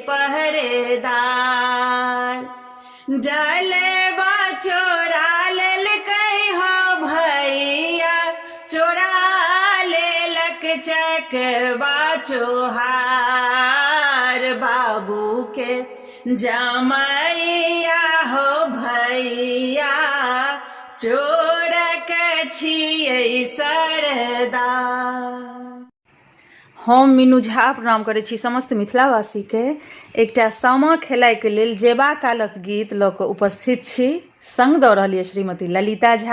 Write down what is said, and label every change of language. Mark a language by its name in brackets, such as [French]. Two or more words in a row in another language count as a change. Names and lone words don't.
[Maithili] पहरेदार जलवा चोरा लेलकै हो भैया चोरा लेलक चकवा चोहार बाबू के जमैया हो भैया चोरक छियै सरदार। हम मीनू झा प्रणाम करैत छी समस्त मिथिलावासीके। एकटा सामा खेलाइके लेल जेबा कालक गीत लऽ कऽ उपस्थित छी। संग दऽ रहल यऽ श्रीमती ललिता झा।